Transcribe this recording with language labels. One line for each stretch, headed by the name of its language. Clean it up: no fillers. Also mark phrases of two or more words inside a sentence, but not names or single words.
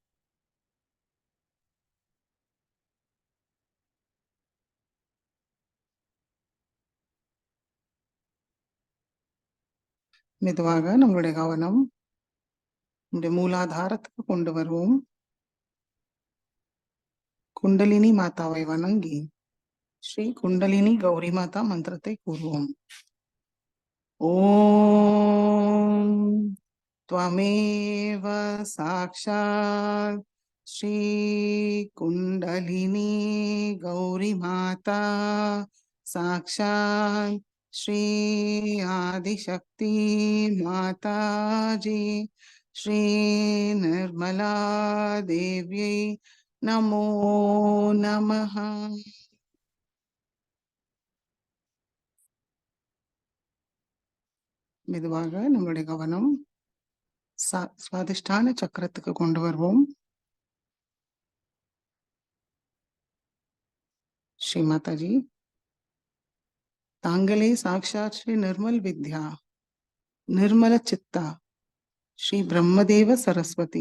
Tamil: மெதுவாக நம்மளுடைய கவனம் இந்த மூலாதாரத்துக்கு கொண்டு வருவோம். குண்டலினி மாதாவை வணங்கி ஸ்ரீ குண்டலினி கௌரி மாதா மந்திரத்தை கூறுவோம்.
Sanskrit: ஓம் त्वमेव साक्षात् श्री कुंडलिनी गौरी माता साक्षात् श्री आदिशक्ति माता जी श्री निर्मला देव्यै नमो नमः.
Tamil: மெதுவாக நம்மளுடைய கவனம் சுவாதிஷ்டான சக்கரத்துக்கு கொண்டு வருவோம். ஸ்ரீ மாதாஜி, தாங்களே சாக்ஷாத் ஸ்ரீ நிர்மல் வித்யா நிர்மல சித்தா ஸ்ரீ பிரம்மதேவ சரஸ்வதி.